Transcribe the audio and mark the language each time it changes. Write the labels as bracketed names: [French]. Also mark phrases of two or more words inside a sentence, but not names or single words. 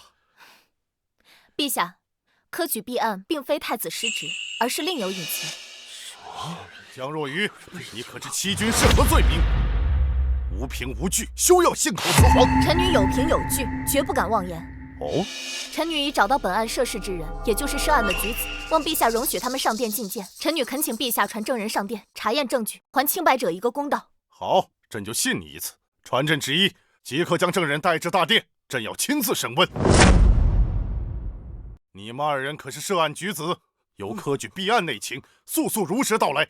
[Chinese] 陛下，科舉弊案並非太子失職，而是另有隱情。江若愚，你可知欺君是何罪名？無憑無據，休要信口雌黃。臣女有憑有據，絕不敢妄言。哦，臣女已找到本案涉事之人，也就是涉案的举子，望陛下容許他們上殿覲見。臣女懇請陛下傳證人上殿查驗證據，還清白者一個公道。好，朕就信你一次。傳朕旨意，即刻將證人帶至大殿，朕要親自審問。你們二人可是涉案舉子，有科舉弊案內情，速速如實道來。